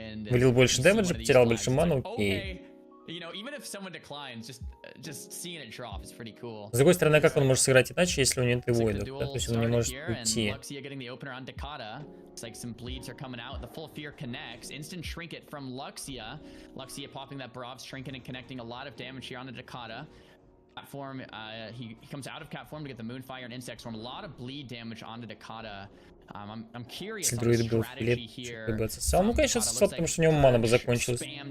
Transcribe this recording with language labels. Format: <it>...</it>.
<ru>Влил больше дэмэджа, потерял больше ману, окей.</ru> <en>You know, even if someone declines, just seeing it drop is pretty cool.</en> <ru>С другой стороны, как он может сыграть иначе, если у него нет воинов, да? То есть он не может уйти.</ru> <en>Getting the opener on Dakota. It's like some bleeds are coming out. The full fear connects. Instant trinket from Luxia. Luxia popping that Barov's trinket and connecting a lot of damage here on the Dakota. Catform, he comes out of Catform to get the Moonfire and Insect Storm. A lot of bleed damage onto Dakota. I'm curious on the strategy here.</en> <ru>Ну, конечно, отсосал, потому что у него мана бы закончилась.</ru>